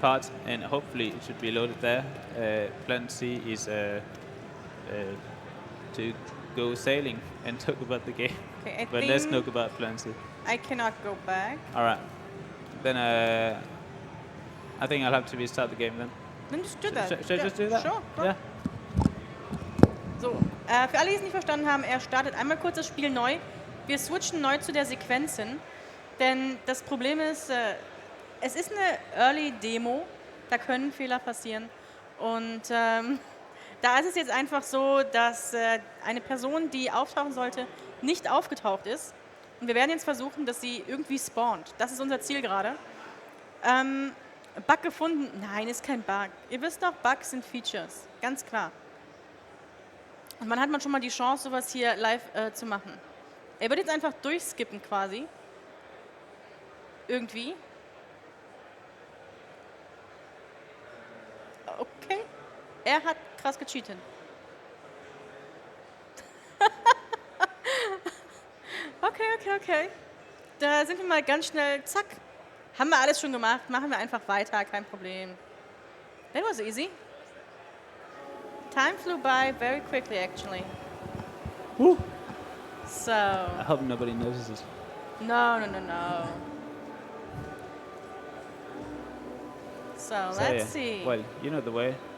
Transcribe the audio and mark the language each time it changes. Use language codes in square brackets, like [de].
[en] part, and hopefully it should be loaded there. Plan C is to go sailing and talk about the game. Okay, But let's talk about Fluency. I cannot go back. All right. Then I think I'll have to restart the game then. Then just do that. Should I just do that? Sure. Yeah. [de] So, für alle, die es nicht verstanden haben, er startet einmal kurz das Spiel neu. Wir switchen neu zu der Sequenz hin, denn das Problem ist, es ist eine Early-Demo, da können Fehler passieren und da ist es jetzt einfach so, dass eine Person, die auftauchen sollte, nicht aufgetaucht ist und wir werden jetzt versuchen, dass sie irgendwie spawnt. Das ist unser Ziel gerade. Bug gefunden? Nein, ist kein Bug. Ihr wisst doch, Bugs sind Features, ganz klar. Und wann hat man schon mal die Chance, sowas hier live zu machen? Er wird jetzt einfach durchskippen quasi. Irgendwie. Okay. Er hat krass gecheatet. Okay. Da sind wir mal ganz schnell, zack. Haben wir alles schon gemacht, machen wir einfach weiter, kein Problem. [en] That was easy. Time flew by very quickly, actually. Woo. So. I hope nobody notices. No. So, let's see. Well, you know the way.